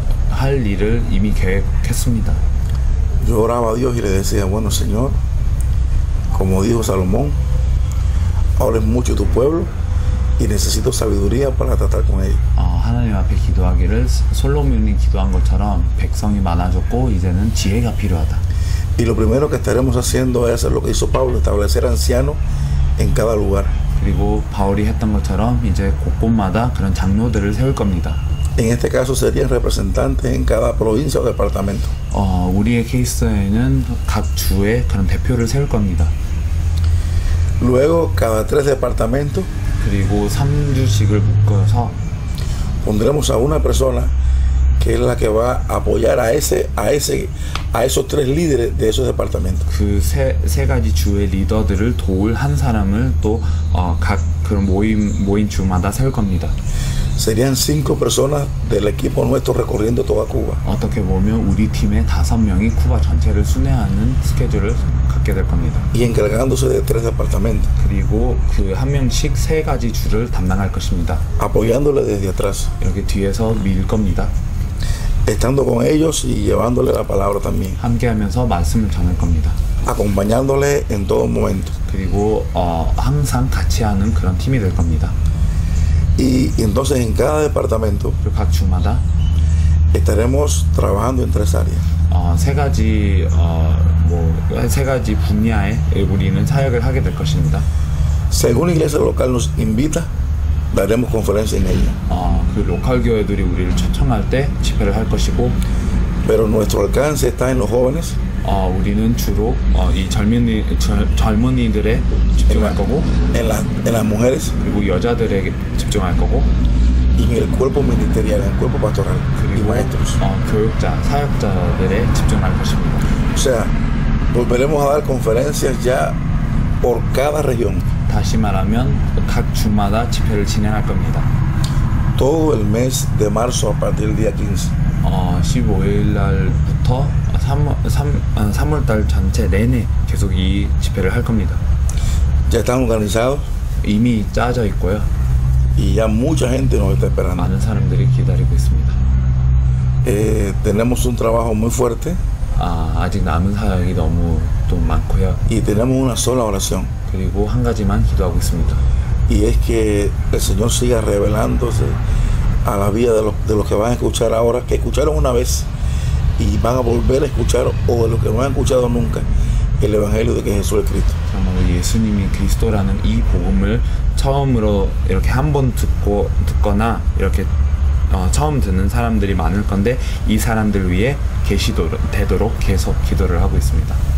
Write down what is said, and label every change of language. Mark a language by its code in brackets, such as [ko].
[ko] 할 일을 이미 계획했습니다. [es] Yo oraba a Dios y le decía, bueno, Señor, como dijo Salomón, ahora es mucho tu pueblo y necesito sabiduría para tratar con ellos. [ko] 하나님 앞에 기도하기를 솔로몬이 기도한 것처럼 백성이 많아졌고 이제는 지혜가 필요하다. [es] Y lo primero que estaremos haciendo es hacer lo que hizo Pablo, establecer ancianos en cada lugar. [ko] 그리고 바울이 했던 것처럼 이제 곳곳마다 그런 장로들을 세울 겁니다. [es] En este caso serían representantes en cada provincia o departamento. [ko] 우리의 케이스에는 각 주에 그런 대표를 세울 겁니다. [es] Luego, cada 3 departamentos [ko] 그리고 3주씩을 묶어서 [es] pondremos a una persona que es la que va a apoyar a esos 3 líderes de esos departamentos. [ko] 그 세 가지 주의 리더들을 도울 한 사람을 또 각 그런 모임 주마다 세울 겁니다. [es] Serían 5 personas del equipo nuestro recorriendo toda Cuba. [ko] 어떻게 보면 우리 팀의 5명이 쿠바 전체를 순회하는 스케줄을 갖게 될 겁니다. [es] Y encargándose de 3 departamentos. [ko] 그리고 그 한 명씩 3가지 주를 담당할 것입니다. [es] Apoyándole desde atrás. [ko] 이렇게 뒤에서 밀 겁니다. [es] Estando con ellos y llevándole la palabra también. [ko] 함께하면서 말씀을 전할 겁니다. [es] Acompañándole en todo momento. [ko] 그리고 항상 같이 하는 그런 팀이 될 겁니다. [es] Y entonces en cada departamento [ko] 그리고 각 주마다 [es] estaremos trabajando en 3 áreas. [ko] 세 가지 분야에 우리는 사역을 하게 될 것입니다. [es] Según la iglesia local nos invita, daremos conferencia en ella. [ko] 그 로컬 교회들이 우리를 초청할 때 집회를 할 것이고, [es] Pero nuestro alcance está en los jóvenes, [ko] 우리는 주로 이 젊은이들에 집중할 거고, [es] en las mujeres [ko] 그리고 여자들에게 집중할 거고, [es] y en el cuerpo ministerial, en el cuerpo pastoral y [ko] 그리고 [es] maestros. [ko] 교육자, 사역자들에 집중할 것입니다. [es] O sea, volveremos a dar conferencias ya por cada región. [ko] 다시 말하면 각 주마다 집회를 진행할 겁니다. [es] Todo el mes de marzo a partir del día 15. [ko] 15일 날부터 3월달 전체 내내 계속 이 집회를 할 겁니다. [es] Ya están organizados [ko] 이미 짜져 있고요. [es] y ya mucha gente nos está esperando. [ko] 많은 사람들이 기다리고 있습니다. [es] Tenemos un trabajo muy fuerte [ko] 아직 남은 사역이 너무 또 많고요. [es] y tenemos una sola oración. [ko] 그리고 한 가지만 기도하고 있습니다. [es] Y es que el Señor siga revelándose a la vida de los que van a escuchar ahora, que escucharon una vez y van a volver a escuchar, o de los que no han escuchado nunca el Evangelio de que Jesús es Cristo. [ko] 정말로 예수님이 그리스도라는 이 복음을 처음으로 이렇게 한 번 듣거나 이렇게 처음 듣는 사람들이 많을 건데 이 사람들 위해 되도록 계속 기도를 하고 있습니다.